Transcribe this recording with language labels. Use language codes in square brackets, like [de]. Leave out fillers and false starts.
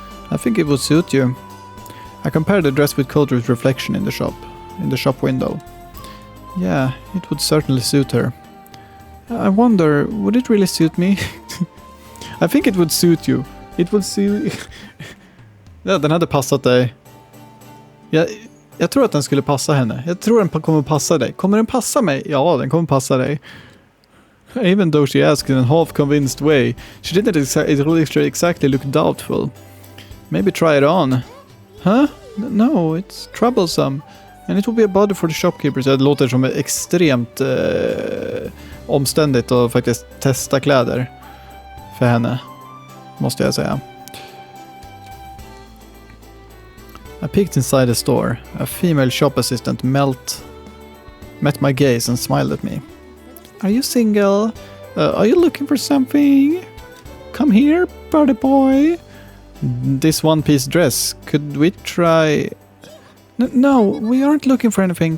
[en] I think it would suit you. I compared the dress with Coulter's reflection in the shop window. Yeah, it would certainly suit her. I wonder, would it really suit me? I think it would suit you. It would suit... [sv] Ja, den hade passat dig. Jag tror att den skulle passa henne. Jag tror den kommer passa dig. Kommer den passa mig? Ja, den kommer passa dig. [en] Even though she asked in a half-convinced way, she didn't exactly look doubtful. Maybe try it on. Huh? No, it's troublesome. And it will be a bother for the shopkeepers. [sv] Det låter som extremt omständigt att faktiskt testa kläder för henne, måste jag säga. [en] I peeked inside the store. A female shop assistant met my gaze and smiled at me. Are you single? Are you looking for something? Come here, party boy. This one-piece dress. Could we try... No, we aren't looking for anything.